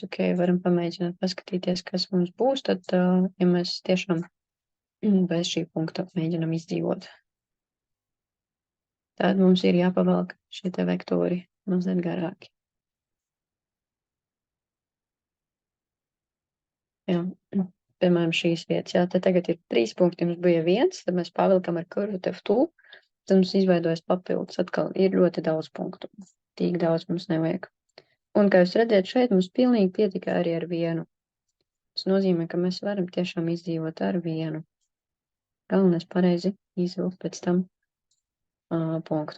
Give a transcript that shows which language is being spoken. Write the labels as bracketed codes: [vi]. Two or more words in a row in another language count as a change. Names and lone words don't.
[lv] Ok, varam pamēģināt paskatīties, kas mums būs, tad, ja mēs tiešām bez šī punkta mēģinam izdzīvot. Tad mums ir jāpavelk šie te vektori mazliet garāki. Jā, piemēram, šīs vietas. Jā, te tagad ir 3 punkti, mums bija 1, tad mēs pavilkam ar [en] curve to tool, [lv] tad mums izveidojas papildus. Atkal ir ļoti daudz punktu. Tik daudz mums nevajag. Un, kā jūs redzat, šeit mums pilnīgi pietika arī ar 1. Tas nozīmē, ka mēs varam tiešām izdzīvot ar 1. Galvenais pareizi izvilkt pēc tam punktu.